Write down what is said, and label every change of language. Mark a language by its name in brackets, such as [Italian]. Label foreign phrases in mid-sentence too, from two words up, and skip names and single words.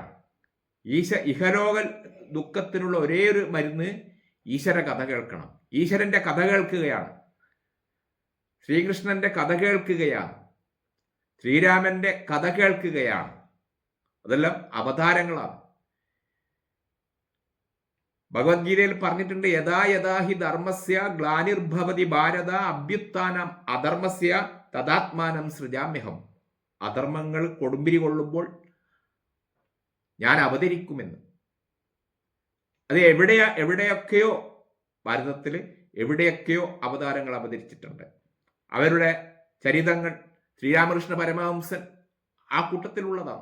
[Malayalam] ഇഹലോക ദുഃഖത്തിനുള്ള ഒരേ ഒരു മരുന്ന് ഈശ്വര കഥ കേൾക്കണം. ഈശ്വരന്റെ കഥ കേൾക്കുകയാണ്, ശ്രീകൃഷ്ണന്റെ കഥ കേൾക്കുകയാണ്, ശ്രീരാമന്റെ കഥ കേൾക്കുകയാണ്. അതെല്ലാം അവതാരങ്ങളാണ്. ഭഗവത്ഗീതയിൽ പറഞ്ഞിട്ടുണ്ട്, [Sanskrit] യഥാ യഥാ ഹി ധർമ്മസ്യ ഗ്ലാനിർഭവതി ഭാരത അഭ്യുത്ഥാനം അധർമ്മസ്യ തദാത്മാനം സൃജാമ്യഹം. [Malayalam] അധർമ്മങ്ങൾ കൊടുമ്പിരി കൊള്ളുമ്പോൾ ഞാൻ അവതരിക്കുമെന്ന്. അത് എവിടെയൊക്കെയോ ഭാരതത്തിൽ എവിടെയൊക്കെയോ അവതാരങ്ങൾ അവതരിച്ചിട്ടുണ്ട്. അവരുടെ ചരിതങ്ങൾ ശ്രീരാമകൃഷ്ണ പരമഹംസൻ ആ കൂട്ടത്തിലുള്ളതാണ്.